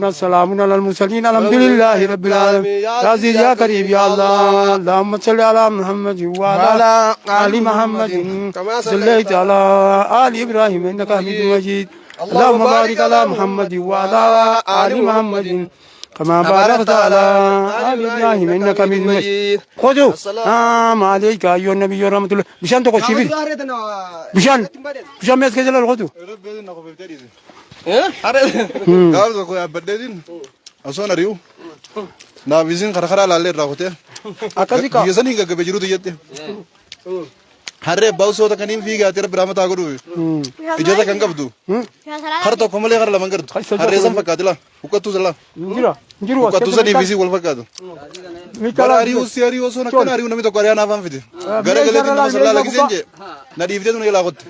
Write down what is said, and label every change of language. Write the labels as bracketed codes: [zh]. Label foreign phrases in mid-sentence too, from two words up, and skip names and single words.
[ar] السلام على المرسلين الحمد لله رب العالمين يا عزيز يا كريم يا الله اللهم صل على محمد وعلى آل محمد كما صليت على آل إبراهيم إنك حميد مجيد اللهم بارك على محمد وعلى آل محمد كما باركت على آل إبراهيم إنك حميد مجيد خذوا السلام عليك أيها النبي ورحمة الله بشان تقول شيبين بشان مسك جلال خذوا [om] Gaaf tokko yaabbadheetiin osoo nari'u naafisiin karaa laallee irraa kutee akkasii kaa biyya sanii gaggabe jirutu jette harree abbaa usoota kaniin fiigaatee rabbi rahmataa godhu ijata kan qabdu kara tokko malee kara laman gartu harree san fakkaate laa huqqattuu san laa huqqattuu sanii fi wal fakkaatu bara ari'uu osoo akkana ari'uu namni tokko ari'aa naafaan fide gara galeetiin nama sallaa lagiseen jee na dhiiftee tun eelaa kotte